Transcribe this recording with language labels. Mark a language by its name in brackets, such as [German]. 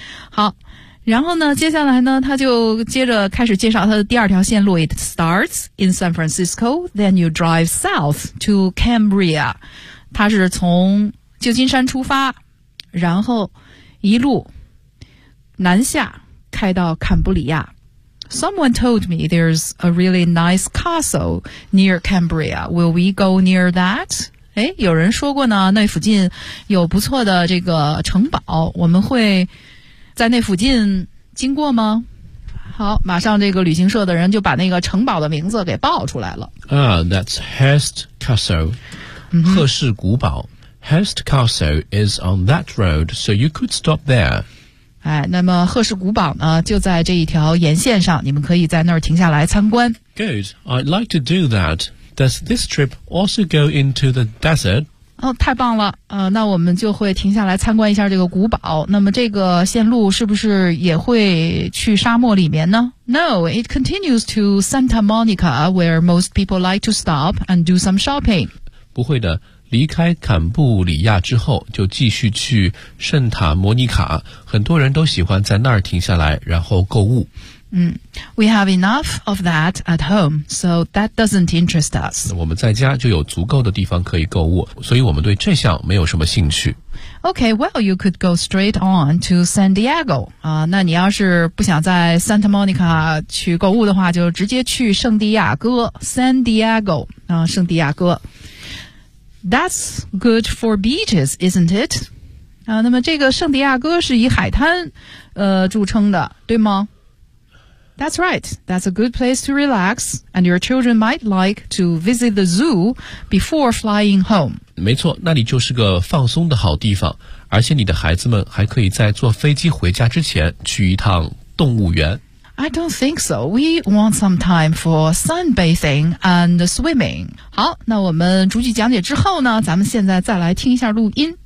[Chinese] 好，然后呢，接下来呢，他就接着开始介绍他的第二条线路。 [English] It starts in San Francisco, then you drive south to Cambria。 [Chinese] 他是从旧金山出发，然后一路南下开到坎布里亚。 [English] Someone told me there's a really nice castle near Cambria. Will we go near that? [Chinese] 哎，有人说过呢，那附近有不错的这个城堡，我们会在那附近经过吗？好，马上这个旅行社的人就把那个城堡的名字给报出来了。 [English] That's Hearst Castle. 赫氏古堡。 Hearst Castle is on that road, so you could stop there. [Chinese] 哎，那么赫氏古堡呢，就在这一条沿线上，你们可以在那儿停下来参观。 [English] Good, I'd like to do that. Does this trip also go into the desert? [Chinese] 哦，太棒了，那我们就会停下来参观一下这个古堡。那么这个线路是不是也会去沙漠里面呢？ [English] No, it continues to Santa Monica, where most people like to stop and do some shopping. [Chinese] 不会的，离开坎布里亚之后就继续去圣塔摩尼卡，很多人都喜欢在那儿停下来然后购物。 [English] We have enough of that at home, so that doesn't interest us. [Chinese] 我们在家就有足够的地方可以购物，所以我们对这项没有什么兴趣。 [English] Okay, well, you could go straight on to San Diego. [Chinese] 那你要是不想在 Santa Monica 去购物的话，就直接去圣地亚哥 ,San Diego, 圣地亚哥。 [English] That's good for beaches, isn't it? [Chinese] 那么这个圣地亚哥是以海滩著称的，对吗？ [English] That's right. That's a good place to relax, and your children might like to visit the zoo before flying home. [Chinese] 没错，那里就是个放松的好地方，而且你的孩子们还可以在坐飞机回家之前去一趟动物园。 [English] I don't think so. We want some time for sunbathing and swimming. [Chinese] 好，那我们逐句讲解之后呢，咱们现在再来听一下录音。